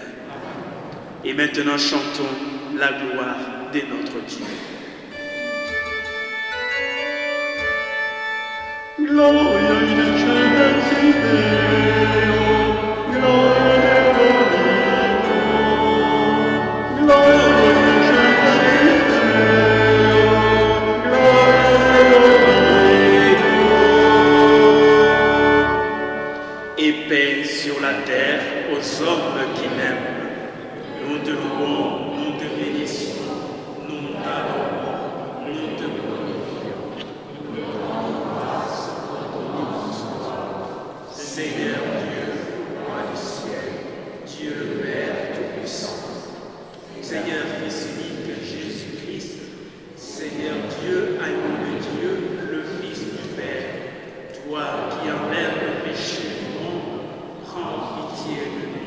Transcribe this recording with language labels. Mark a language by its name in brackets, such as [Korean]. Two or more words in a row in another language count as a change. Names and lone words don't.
[French] Et maintenant chantons la gloire de notre Dieu. [Latin] Gloria in excelsis Deo, gloria Deo Domino, gloria in excelsis Deo, gloria Deo Domino. [French] Et paix sur la terre aux hommes qui l'aiment. Nous te louons, nous te bénissons, nous t'adorons, nous te glorifions. Seigneur Dieu, roi du ciel, Dieu le Père Tout-Puissant, Seigneur Fils unique Jésus-Christ, Seigneur Dieu, agneau de Dieu, le Fils du Père, toi qui enlèves le péché du monde, prends pitié de nous.